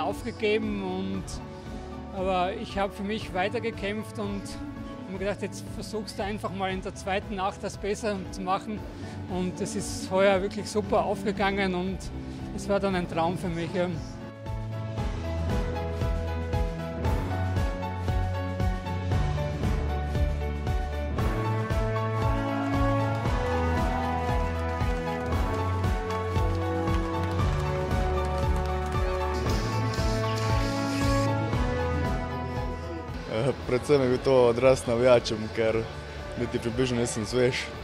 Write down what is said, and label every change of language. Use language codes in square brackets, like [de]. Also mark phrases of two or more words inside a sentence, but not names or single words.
[de] aufgegeben, aber ich habe für mich weitergekämpft und habe mir gedacht, jetzt versuchst du einfach mal in der zweiten Nacht das besser zu machen, und es ist heuer wirklich super aufgegangen und es war dann ein Traum für mich. Ja. [sl] Predvsem je bil to odraz navijačem, ker niti približno nisem svež.